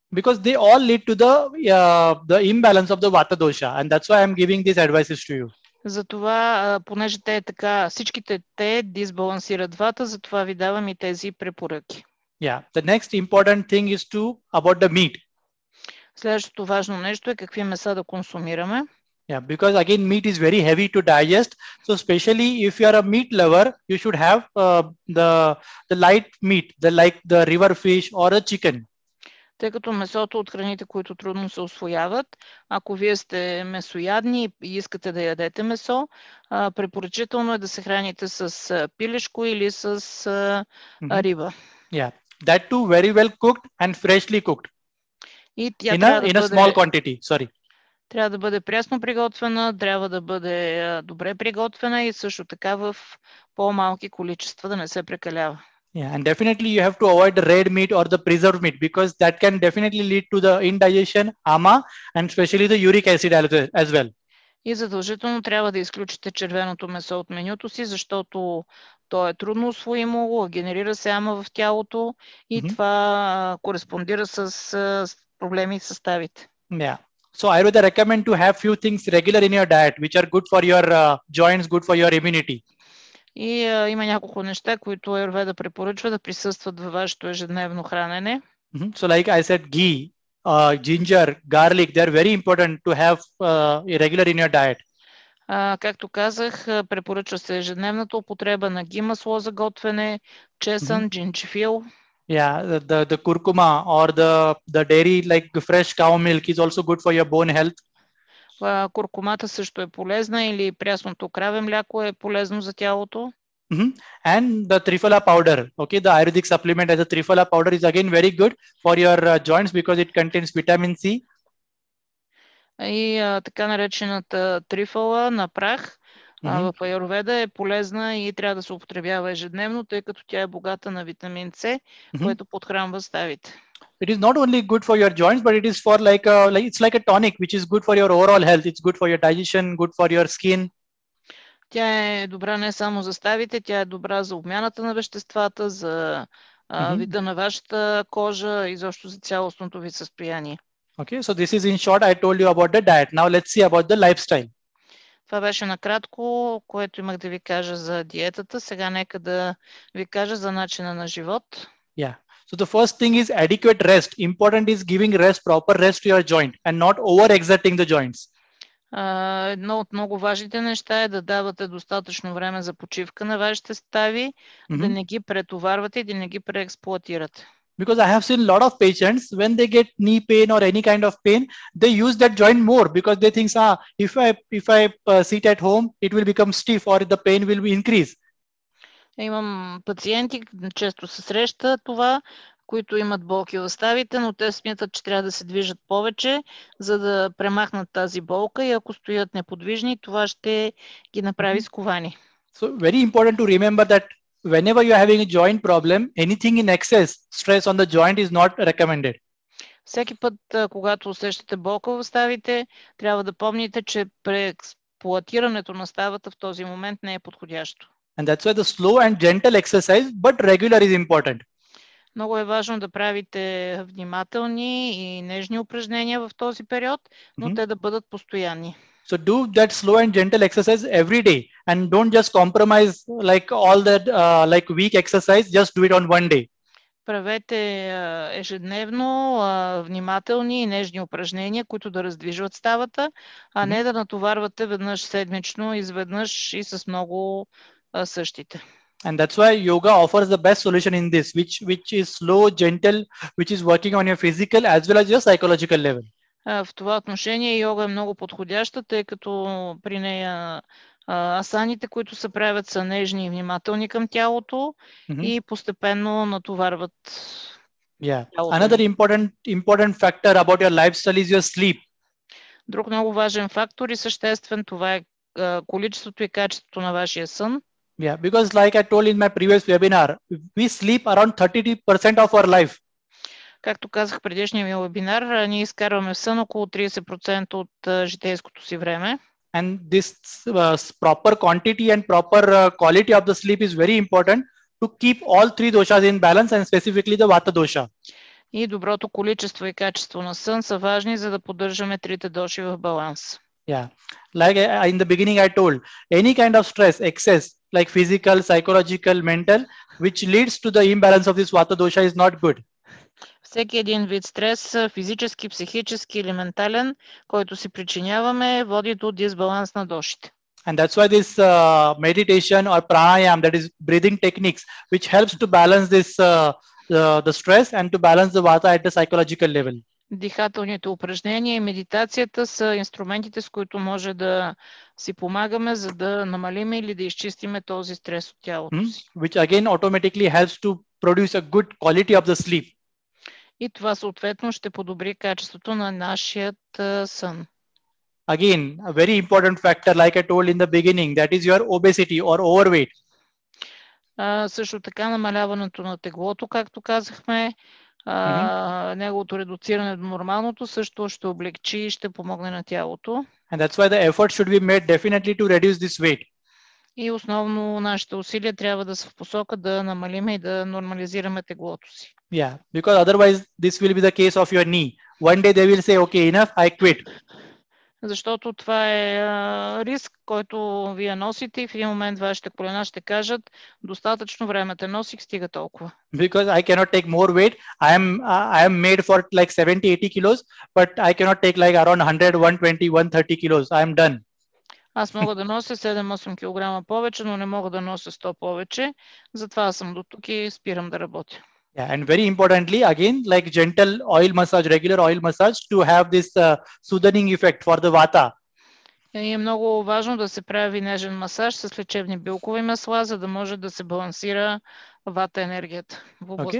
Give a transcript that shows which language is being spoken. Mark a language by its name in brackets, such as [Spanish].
[English] Because they all lead to the imbalance of the vata dosha, and that's why I'm giving these advices to you. [Bulgarian] Затова, понеже всичките те дисбалансират вата, затова ви давам и тези препоръки. [English] Yeah, the next important thing is about the meat. [Bulgarian] Следващото важно нещо е какви меса да консумираме. [English] Yeah, because again meat is very heavy to digest, so especially if you are a meat lover, you should have the light meat, like the river fish or a chicken. [Bulgarian] Тъй като месото от храните, които трудно се усвояват, ако вие сте месоядни и искате да ядете месо, препоръчително е да се храните с пилешко или с риба. [English] Yeah, that too very well cooked and freshly cooked. [Bulgarian] И тя [English] in a small quantity, sorry. [Bulgarian] Трябва да бъде прясно приготвена, трябва да бъде добре приготвена и също така в по-малки количества, да не се прекалява. [English] Yeah, and definitely you have to avoid the red meat or the preserved meat because that can definitely lead to the indigestion, ama, and especially the uric acid as well. [Bulgarian] И задължително трябва да изключите червеното месо от менюто си, защото То е трудно усвоимо, генерира се ама в тялото и това кореспондира с проблеми с ставите. [English] Yeah. So Ayurveda recommend to have few things regular in your diet, which are good for your joints, good for your immunity. [Bulgarian] И има няколко неща, които Аюрведа препоръчва да присъстват във вашето ежедневно хранене. [English] So like I said, ghee, ginger, garlic, they are very important to have regular in your diet. [Bulgarian] Както казах, препоръчва се ежедневната употреба на ги масло за готвене, чесън, джинджифил. [English] Yeah, the curcuma or the dairy like fresh cow milk is also good for your bone health. [Bulgarian] Куркумата също е полезна или прясното краве мляко е полезно за тялото. [English] And the triphala powder, okay, the Ayurvedic supplement as a triphala powder is again very good for your joints because it contains vitamin C. [Bulgarian] И така наречената трифала на прах в Аюрведа е полезна и трябва да се употребява ежедневно, тъй като тя е богата на витамин С, който подхранва ставите. [English] It is not only good for your joints, but it is for it's like a tonic, which is good for your overall health. It's good for your digestion, good for your skin. [Bulgarian] Тя е добра не само за ставите, тя е добра за обмяната на веществата, за вида на вашата кожа и защо за цялостното ви състояние. [English] Okay, so this is in short, I told you about the diet. Now let's see about the lifestyle. [Bulgarian] Това беше накратко, което имах да ви кажа за диетата. Сега нека да ви кажа за начина на живот. [English] Yeah. So the first thing is adequate rest. Important is giving rest, proper rest to your joint and not overexerting the joints. [Bulgarian] Едно от много важните неща е да давате достатъчно време за почивка на вашите стави, да не ги претоварвате и да не ги преексплоатирате. [English] Because I have seen a lot of patients, when they get knee pain or any kind of pain, they use that joint more because they think, if I sit at home, it will become stiff or the pain will be increase. [Bulgarian] Имам пациенти, често се среща това, които имат болки в ставите, но те смятат, че трябва да се движат повече, за да премахнат тази болка и ако стоят неподвижни, това ще ги направи сковани. [English] So very important to remember that whenever you are having a joint problem, anything in excess, stress on the joint is not recommended. [Bulgarian] Всеки път, когато усещате болка в ставите, трябва да помните, че преексплоатирането на ставата в този момент не е подходящо. [English] And that's why the slow and gentle exercise, but regular is important. [Bulgarian] Много е важно да правите внимателни и нежни упражнения в този период, но те да бъдат постоянни. [English] So do that slow and gentle exercise every day and don't just compromise like all that like weak exercise, just do it on one day. [Bulgarian] Правете ежедневно внимателни и нежни упражнения, които да раздвижват ставата, а не да натоварвате веднъж седмично, изведнъж и с много същите. [English] And that's why yoga offers the best solution in this, which is slow, gentle, which is working on your physical as well as your psychological level. [Bulgarian] В това отношение йога е много подходяща, тъй като при нея асаните, които се правят, са нежни и внимателни към тялото и постепенно натоварват. [English] Yeah. Another important factor about your lifestyle is your sleep. [Bulgarian] Друг много важен фактор и съществен, това е количеството и качеството на вашия сън. [English] Yeah, because like I told in my previous webinar, we sleep around 30% of our life. [Bulgarian] Както казах в предишния ми уебинар, ние изкарваме в сън около 30% от житейското си време. [English] And this proper quantity and proper quality of the sleep is very important to keep all three doshas in balance and specifically the vata dosha. [Bulgarian] И доброто количество и качество на сън са важни, за да поддържаме трите доши в баланс. [English] Yeah, like in the beginning I told, any kind of stress, excess, like physical, psychological, mental, which leads to the imbalance of this vata dosha is not good. [Bulgarian] Всеки един вид стрес, физически, психически или ментален, който си причиняваме, води до дисбаланс на дошите. [English] And that's why this meditation or pranayam, that is breathing techniques, which helps to balance this the stress and to balance the vata at the psychological level. [Bulgarian] Дихателните упражнения и медитацията са инструментите, с които може да си помагаме, за да намалим или да изчистиме този стрес от тялото си. [English] Which again automatically helps to produce a good quality of the sleep. [Bulgarian] И това съответно ще подобри качеството на нашият сън. [English] Again, a very important factor, like I told in the beginning, that is your obesity or overweight. [Bulgarian] Също така намаляването на теглото, както казахме, неговото редуциране до нормалното също ще облекчи и ще помогне на тялото. [English] And that's why the effort should be made definitely to reduce this weight. [Bulgarian] И основно нашите усилия трябва да са в посока да намалиме и да нормализираме теглото си. [English] Yeah, because otherwise this will be the case of your knee. One day they will say, okay, enough, I quit. [Bulgarian] Защото това е риск, който вие носите и в един момент вашите колена ще кажат, достатъчно време те носих, стига толкова. [English] Because I cannot take more weight. I am made for like 70-80 kilos, but I cannot take like around 100, 120, 130 kilos. I am done. [Bulgarian] Аз мога да нося 7-8 кг повече, но не мога да нося 100 повече. Затова съм до тук и спирам да работя. [English] Yeah, and very importantly, again, like gentle oil massage, regular oil massage to have this soothing effect for the vata. [Bulgarian] И е много важно да се прави нежен масаж с лечебни билкови масла, за да може да се балансира вата енергията в областта